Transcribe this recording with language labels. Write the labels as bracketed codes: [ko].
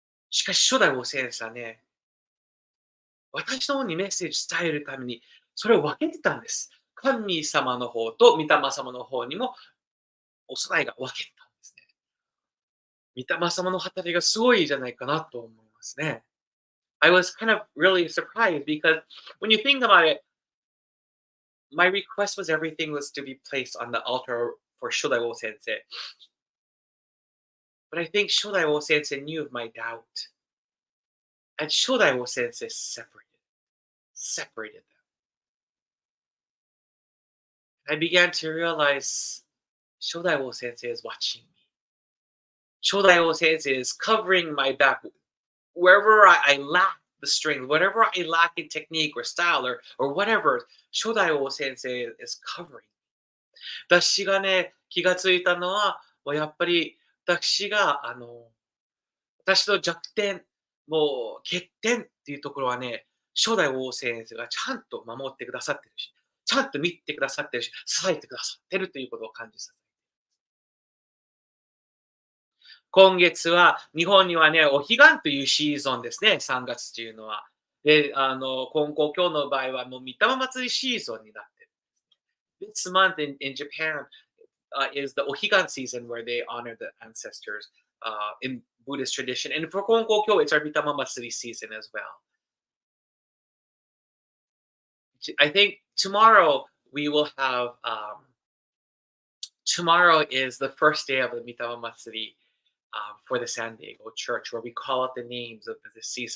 [ja] しかし初代王先生はね、私の方にメッセージ伝えるために、それを分けてたんです。神様の方と御霊様の方にもお供えが分けてたんですね。御霊様の働きがすごいじゃないかなと思いますね。 [en] I was kind of really surprised because when you think about it, my request was everything was to be placed on the altar for Shodago sensei. But I think Shodago sensei knew of my doubt. And Shodago sensei separated them. I began to realize Shodago sensei is watching me. Shodago sensei is covering my back. Wherever I lack the strength, whatever I lack in technique or style or whatever, Shodago sensei is covering. [ja] 私がね、気がついたのは、もうやっぱり私が、私の弱点、もう欠点っていうところはね、初代王先生がちゃんと守ってくださってるし、ちゃんと見てくださってるし、支えてくださってるということを感じさせ今月は日本にはね、お彼岸というシーズンですね、3月っていうのは。で、今日の場合はもう御霊祭りシーズンになってる。 [en] This month in Japan is the Ohigan season where they honor the ancestors in Buddhist tradition. And for Konkokyo, it's our Mitama Matsuri season as well. I think tomorrow we will have tomorrow is the first day of the Mitama Matsuri for the San Diego Church, where we call out the names of the deceased.